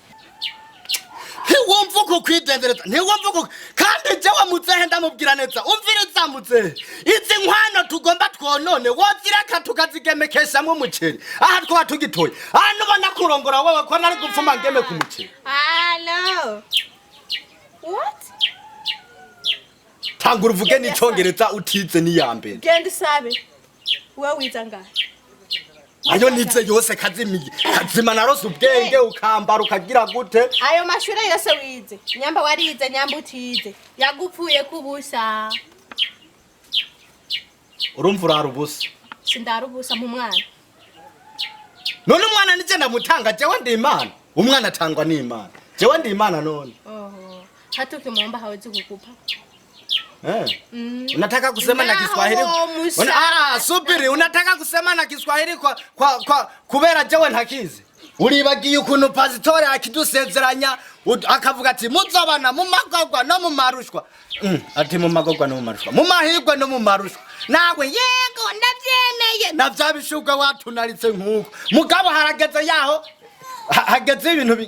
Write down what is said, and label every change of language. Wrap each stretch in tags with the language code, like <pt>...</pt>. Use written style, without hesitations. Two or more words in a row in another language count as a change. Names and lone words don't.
<rn>ntiwumva uko kwidendereza ntiwumva uko kandi jewe muzehe ndamubwira neza umviriza muzehe izi nkwano tugomba twonone wozireka tukazigemekeshamwo umuceri aha twaba tugitoye aha nubona kurongora wowe ko nari gupfuma ngeme ku muceri</rn> <en>hello what</en> <rn>tangura uvuge n'icongereza utize n'iyambere genda isabe wewe wiza ngahe ayo nize yose kazima narose ubwenge ukambara ukagira gute ayo mashure yose wize nyamba warize nyamba utize yagupfuye kubusa urumva urarubusa sindarubusa mu mwana none umwana nije ndamutanga jewe ndi imana umwana atangwa n'imana jewe ndi imana none</rn> <sw>hatuki muomba hawezi kukupa unataka kusema na Kiswahili subiri unataka kusema na Kiswahili kwa kubera</sw> <rn>jewe ntakizi uribagiye ukuntu pasitore akidusezeranya akavuga ati muzobana mu magogwa no mu marushwa ati mu magogwa no mu marushwa mu mahirwe no mu marushwa nawe yego ndavyemeye navyabishugwe watunaritse nkuko mugabo harageze yaho hageze ibintu</rn>